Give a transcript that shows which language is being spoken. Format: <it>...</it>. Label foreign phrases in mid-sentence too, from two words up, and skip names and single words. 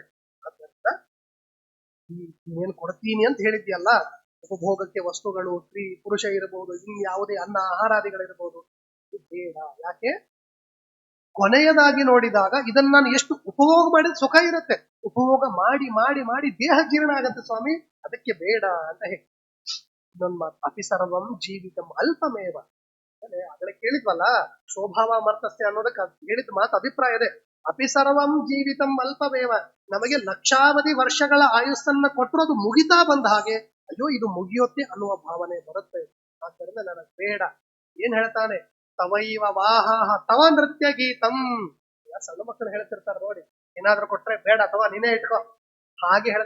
<kn>ಆದ್ದರಿಂದ ನೀನೇನು ಕೊಡ್ತೀನಿ ಅಂತ ಹೇಳಿದ್ಯಲ್ಲ, ಉಪಭೋಗಕ್ಕೆ ವಸ್ತುಗಳು, ಸ್ತ್ರೀ ಪುರುಷ ಇರಬಹುದು, ಇನ್ನು ಯಾವುದೇ ಅನ್ನ ಆಹಾರಾದಿಗಳಿರ್ಬೋದು, ಇದು ಬೇಡ. ಯಾಕೆ? ಕೊನೆಯದಾಗಿ ನೋಡಿದಾಗ ಇದನ್ನ ನಾನು ಎಷ್ಟು ಉಪಭೋಗ ಮಾಡಿದ ಸುಖ ಇರುತ್ತೆ, ಉಪಭೋಗ ಮಾಡಿ ಮಾಡಿ ಮಾಡಿ ದೇಹ ಜೀರ್ಣ ಆಗತ್ತೆ ಸ್ವಾಮಿ, ಅದಕ್ಕೆ ಬೇಡ ಅಂತ ಹೇಳಿ. ಇನ್ನೊಂದು ಮಾತು,</kn> <sa>ಅಪಿ ಸರ್ವಂ ಜೀವಿತಂ ಅಲ್ಪಮೇವ.</sa> <kn>ಆಗಲೇ ಕೇಳಿದ್ವಲ್ಲ,</kn> <sa>ಶೋಭಾವ ಮರ್ತಸ್ಯ</sa> <kn>ಅನ್ನೋದಕ್ಕೆ ಹೇಳಿದ ಮಾತು ಅಭಿಪ್ರಾಯ ಇದೆ.</kn> <sa>ಅಪಿ ಸರ್ವಂ ಜೀವಿತಂ ಅಲ್ಪಮೇವ,</sa> <kn>ನಮಗೆ ಲಕ್ಷಾವಧಿ ವರ್ಷಗಳ ಆಯುಸ್ಸನ್ನ ಕೊಟ್ಟರು ಅದು ಮುಗಿತಾ ಬಂದ ಹಾಗೆ ಅಯ್ಯೋ ಇದು ಮುಗಿಯುತ್ತೆ ಅನ್ನುವ ಭಾವನೆ ಬರುತ್ತೆ. ಆದ್ದರಿಂದ ನನಗೆ ಬೇಡ. ಏನ್ ಹೇಳ್ತಾನೆ?</kn> <sa>ತವೈವ ವಾಹ ತವ ನೃತ್ಯ ಗೀತಂ.</sa> <kn>ಸಣ್ಣ ಮಕ್ಕಳು ಹೇಳ್ತಿರ್ತಾರೆ ನೋಡಿ, ಏನಾದ್ರೂ ಕೊಟ್ರೆ ಬೇಡ ಅಥವಾ ನೀನೇ ಇಟ್ಕೋ, ಹಾಗೆ ಹೇಳ್ದ.</kn>